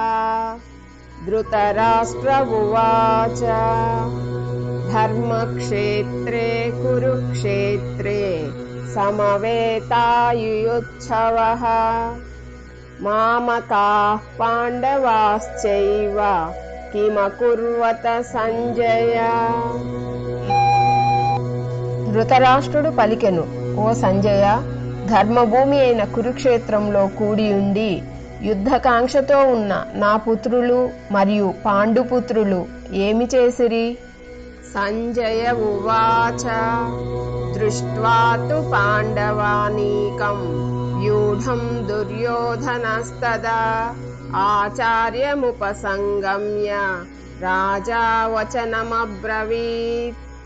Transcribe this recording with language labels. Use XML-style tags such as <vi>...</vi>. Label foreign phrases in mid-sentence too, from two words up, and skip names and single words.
<sa>धृतराष्ट्र उवाच धर्मक्षेत्रे कुरुक्षेत्रे समवेतायुयुत्सवः मामकाः पाण्डवाश्चैव किमकुर्वत సంజయ।</sa> <te>ధృతరాష్ట్రుడు పలికెను, ఓ సంజయ, ధర్మభూమి అయిన కురుక్షేత్రంలో కూడియుండి యుద్ధకాంక్షతో ఉన్న నా పుత్రులు మరియు పాండుపుత్రులు ఏమి చేసిరి?</te> <sa>సంజయ ఉవాచ దృష్ట్వా తు పాండవానీకం వ్యూఢం దుర్యోధనస్తదా ఆచార్యముపసంగమ్య రాజా వచనమబ్రవీత్।</sa>